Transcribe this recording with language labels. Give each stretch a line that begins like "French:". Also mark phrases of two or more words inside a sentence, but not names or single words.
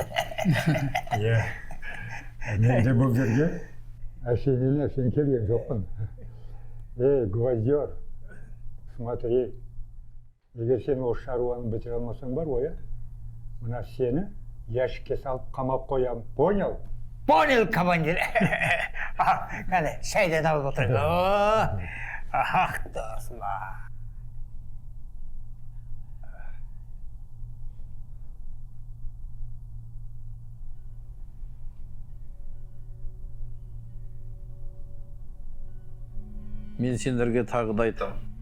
Kazakh: Иә. Мен де бұл жерге әшейін келген жоқпын.
Russian: Гвоздер, смотри.
Kazakh: Егер сен осы шаруаны бітіре алмасаң бар ғой, мына сені ящикке салып қамап қоям.
Russian: Понял? Понял, командир.
Kazakh: Қане, шайдан алып отырып. Ах, досым. Мен сендерге тағы да айтамын.